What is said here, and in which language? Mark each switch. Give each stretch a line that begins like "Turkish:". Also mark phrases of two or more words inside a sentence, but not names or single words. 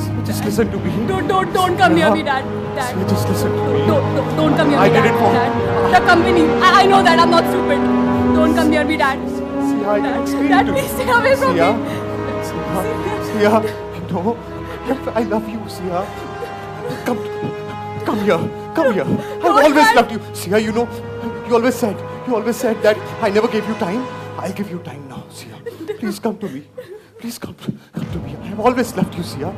English: Just listen to me. Don't come near me, Dad. Dad. Sia, just listen to me. Don't come near I me, did Dad. it for- Dad. The company. I know that. I'm not stupid. Don't come near me, Dad. Sia, I can explain Dad, to you. please stay away from Sia, me. Sia, no, I love you, Sia. Come here. I've always loved you. Sia, you know, you always said that I never gave you time. I'll give you time now, Sia. Please come to me. Please come to me. I've always loved you, Sia.